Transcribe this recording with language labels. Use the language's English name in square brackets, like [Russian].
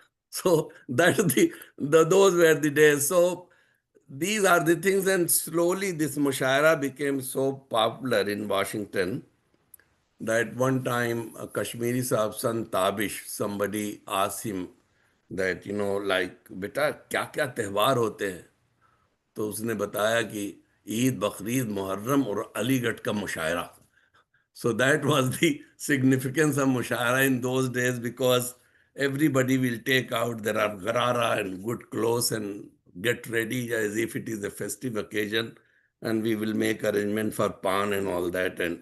[English] So that's those were the days. So these are the things, and slowly this mushaira became so popular in Washington that one time a Kashmiri Sahib son Tabish, somebody asked him that, like, [Hindi] beta, kya kya tehwar hote hain? तो उसने बताया कि ईद, बकरीद, मुहर्रम और अलीगढ़ का मुशायरा. [English] So that was the significance of mushara in those days, because everybody will take out their garara and good clothes and get ready as if it is a festive occasion, and we will make arrangement for pan and all that.